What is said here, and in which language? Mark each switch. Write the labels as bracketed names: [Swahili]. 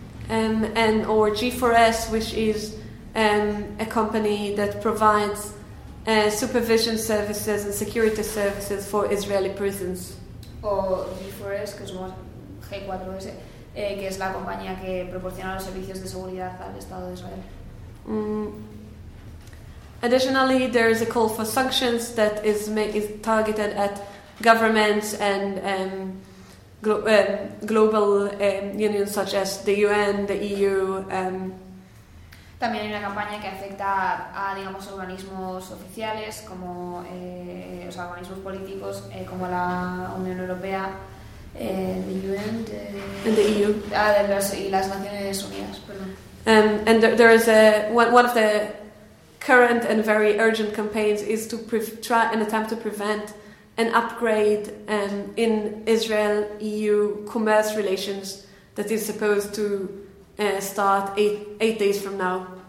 [English] Or G4S, which is a company that provides supervision services and security services for Israeli prisons. [Spanish] G4S, que es G4S, que es la compañía que proporciona los servicios de seguridad al Estado de Israel. [English] Additionally, there is a call for sanctions that is targeted at governments and global unions such as the UN, the EU. [Spanish] También hay una campaña que afecta a digamos organismos oficiales como organismos políticos como la Unión Europea, [English] the UN, and the EU, [Spanish] las Naciones Unidas, [English] There is one of the current and very urgent campaigns is to try and attempt to prevent an upgrade in Israel-EU commerce relations that is supposed to start eight days from now.